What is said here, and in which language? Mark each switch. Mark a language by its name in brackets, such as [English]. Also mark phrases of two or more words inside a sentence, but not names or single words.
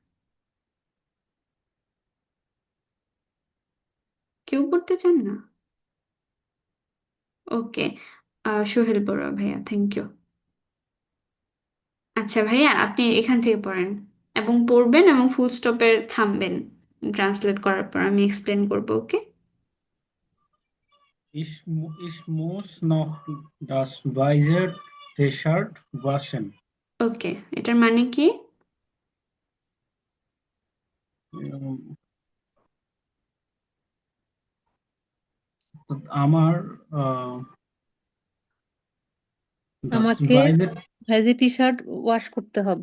[Bangla] কেউ পড়তে চান না? ওকে, সোহেল বড়ুয়া ভাইয়া, [English] thank you. [Bangla] আচ্ছা ভাইয়া, আপনি এখান থেকে পড়েন এবং পড়বেন এবং ফুল স্টপে থামবেন। ট্রান্সলেট করার পর আমি এক্সপ্লেন করবো, ওকে? [German] Ich muss noch das weiße T-Shirt waschen. [Bangla] ওকে, এটার মানে কি? উম, আমার das আমাকে [German] weiße T-Shirt [Bangla] ওয়াশ করতে হবে।